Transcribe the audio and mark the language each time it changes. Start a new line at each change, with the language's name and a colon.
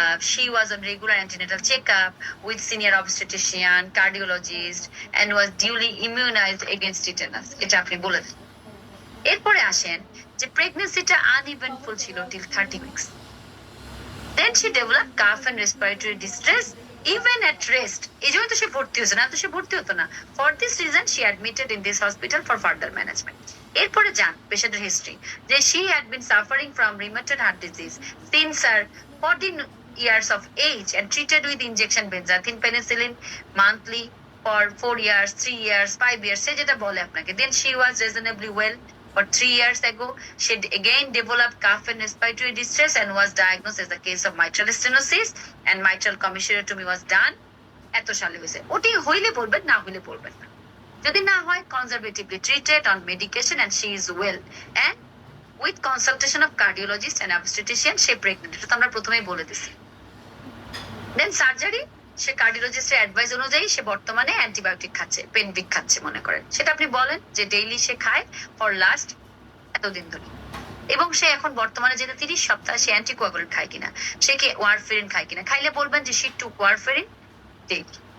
English: She was on regular antenatal checkup with senior obstetrician, cardiologist, and was duly immunized against tetanus.
Bangla: এটা আপনি বলে দেন। এরপরে আসেন যে প্রেগনেন্সিটা আনইভেন্টফুল ছিল
English: till 30 weeks. Then she developed cough and respiratory distress even at rest.
Bangla: এই জন্য তো সে ভর্তি হয়েছে, না তো সে ভর্তি হতো না।
English: For this reason she admitted in this hospital for further management.
Bangla: এরপরে যান পেশেন্টের হিস্ট্রি, যে
English: she had been suffering from rheumatoid heart disease since her 14 years of age and treated with injection benzathine penicillin monthly for 4 years, 3 years, 5 years,
Bangla: সে যেটা বলে আপনাকে।
English: Then she was reasonably well. For 3 years ago, she again developed cough and respiratory distress and was diagnosed as a case of mitral stenosis, and mitral commissurectomy was done.
Bangla: এত সালে হয়েছে। ওটি হইলে বলবেন, না হইলে বলবেন না। যদি না হয়,
English: conservatively treated on medication and she is well, and with consultation of cardiologist and obstetrician,
Bangla: say pregnant. এটা তো আমরা প্রথমেই বলে দিছি। দেন সার্জারি, সে কার্ডিওলজিস্টের অ্যাডভাইস অনুযায়ী সে বর্তমানে অ্যান্টিবায়োটিক খাচ্ছে, পেনভিক খাচ্ছে মনে করেন, সেটা আপনি বলেন যে ডেইলি সে খায় ফর লাস্ট এতদিন ধরে, এবং সে এখন বর্তমানে যেটা 30 সপ্তাহ, সে অ্যান্টিকোয়াগুলেন্ট খায় কিনা, সে কি ওয়ারফেরিন খায় কিনা, খাইলে বলবেন যে
English: She took warfarin daily.